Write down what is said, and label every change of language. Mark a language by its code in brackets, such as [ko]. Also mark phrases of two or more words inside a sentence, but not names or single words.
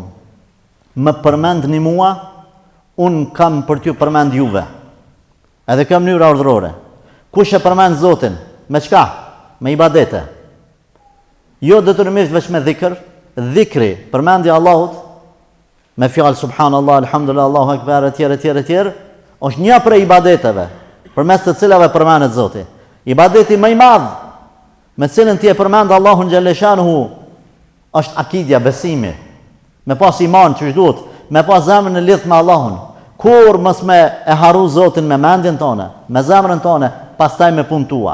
[sq] Më përmendni mua, unë kam për t'ju përmend juve. Edhe kjo mënyra urdhërore. Kush e përmend Zotin? Me çka? Me ibadete. Jo detyrimisht veç me dhikr, dhikri, përmendja Allahut, me fjalë [ar] سبحان الله، الحمد لله، الله أكبر, [sq] etj, është një prej ibadeteve, përmes të cilave përmendet Zoti. Ibadeti më i madh, me cilën ti e përmend Allahun xhaleshanuhu, është akidja, besimi. Me pas iman që duhet, me pas zemrën e lidhur me Allahun. Kur mos me e harru Zotin me mendjen tonë, me zemrën tonë, pastaj me punën tua.